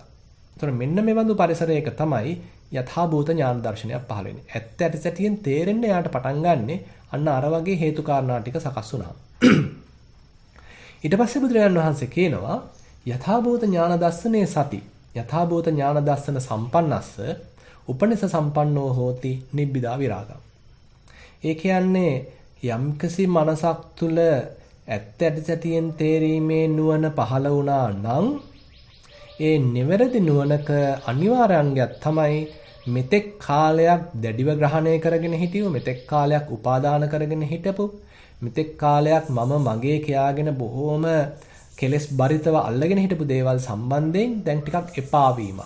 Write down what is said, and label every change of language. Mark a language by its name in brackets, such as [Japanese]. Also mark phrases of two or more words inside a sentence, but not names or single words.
[Sinhala] ඒතර මෙන්න මේ වඳු පරිසරයක තමයි යථා භූත ඥාන දර්ශනයක් පහළ වෙන්නේ. ඇත්ත ඇතිසැටියෙන් තේරෙන්න යාට පටන් ගන්නෙ අන්න අර වගේ හේතු කාරණා ටික සකස් වුණා. ඊට පස්සේ බුදුරජාණන් වහන්සේ කියනවා [Pali] යථා භූත ඥාන දස්සනේ සති. යථා භූත ඥාන දස්සන සම්පන්නස්ස උපනිෂ සම්පන්නෝ හෝති නිබ්බිදා විරාගං. [Sinhala] ඒ කියන්නේ යම්කිසි මනසක් තුල ඇත්ත ඇතිසැටියෙන් තේරීමේ නුවණ පහළ වුණා නම් ඒ නිවැරදි නුවණක අනිවාර්ය අංගයක් තමයි මෙතෙක් කාලයක් දැඩිව ග්‍රහණය කරගෙන හිටියු, මෙතෙක් කාලයක් උපාදාන කරගෙන හිටපු, මෙතෙක් කාලයක් මම මගේ කියාගෙන බොහෝම කෙලෙස් බරිතව අල්ලගෙන හිටපු දේවල් සම්බන්ධයෙන් දැන් ටිකක් එපා වීමක්.